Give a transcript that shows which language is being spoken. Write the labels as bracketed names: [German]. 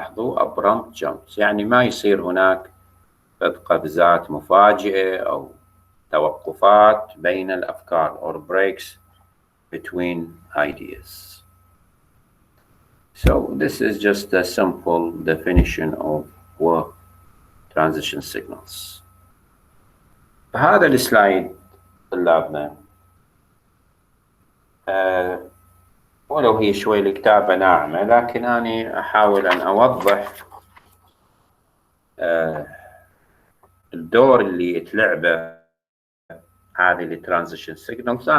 [Arabic] لاحظوا [English] abrupt jumps [Arabic] يعني ما يصير هناك قفزات مفاجئة أو توقفات بين الأفكار [English] or breaks between ideas. So this is just a simple definition of what transition signals. [Arabic] هذا السلايد طلابنا ولو هي شوي الكتابة ناعمة، لكن أنا أحاول أن أوضح الدور اللي تلعبه هذه الترانزيشن سيجنالز.